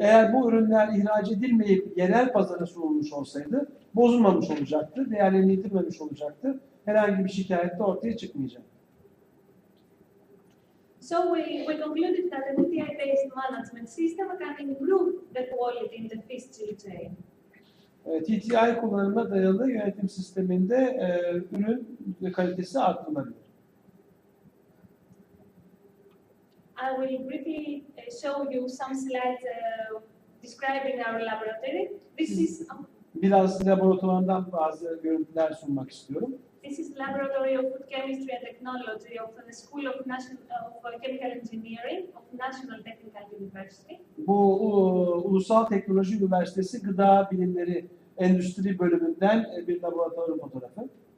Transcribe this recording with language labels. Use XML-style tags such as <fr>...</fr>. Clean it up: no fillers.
<tr>Eğer bu ürünler ihraç edilmeyip yerel pazara sunulmuş olsaydı bozulmamış olacaktı, değerlerini yitirmemiş olacaktı. Herhangi bir şikayet de ortaya çıkmayacak.</tr> <en>So we concluded that the TTI-based management system can improve the quality in the fish chain.</en> <tr>TTI kullanımına dayalı yönetim sisteminde ürün kalitesi artırılabilir.</tr> <en>I will briefly show you some slides describing our laboratory. This is</en> <tr>Biraz laboratuvardan bazı görüntüler sunmak istiyorum.</tr> <en>This is Laboratory of Food Chemistry and Technology of the School of Chemical Engineering of National Technical University.</en> <tr>Bu Ulusal Teknoloji Üniversitesi Gıda Bilimleri Endüstri Bölümünden bir laboratuvarın fotoğrafı.</tr>